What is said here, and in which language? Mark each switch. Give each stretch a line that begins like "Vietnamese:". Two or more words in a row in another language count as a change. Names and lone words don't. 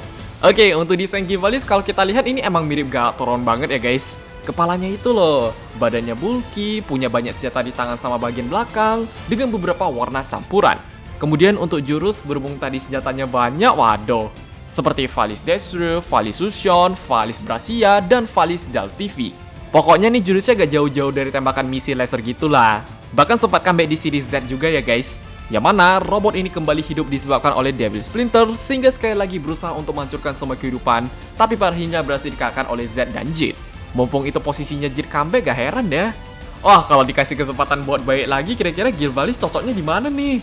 Indonesian: Oke, untuk desain Gearvaris kalau kita lihat ini emang mirip Galactron banget ya guys. Kepalanya itu loh, badannya bulky, punya banyak senjata di tangan sama bagian belakang, dengan beberapa warna campuran. Kemudian untuk jurus, berhubung tadi senjatanya banyak, waduh. Seperti Valis Destru, Valis Sushon, Valis Brasia, dan Valis Daltivi. Pokoknya nih jurusnya gak jauh-jauh dari tembakan misi laser gitulah. Bahkan sempat comeback di series Z juga ya guys. Yang mana robot ini kembali hidup disebabkan oleh Devil Splinter, sehingga sekali lagi berusaha untuk menghancurkan semua kehidupan, tapi pada akhirnya berhasil dikalahkan oleh Z dan Jid. Mumpung itu posisinya Jid comeback, gak heran ya. Wah, kalau dikasih kesempatan buat baik lagi, kira-kira Gearvaris cocoknya di mana nih?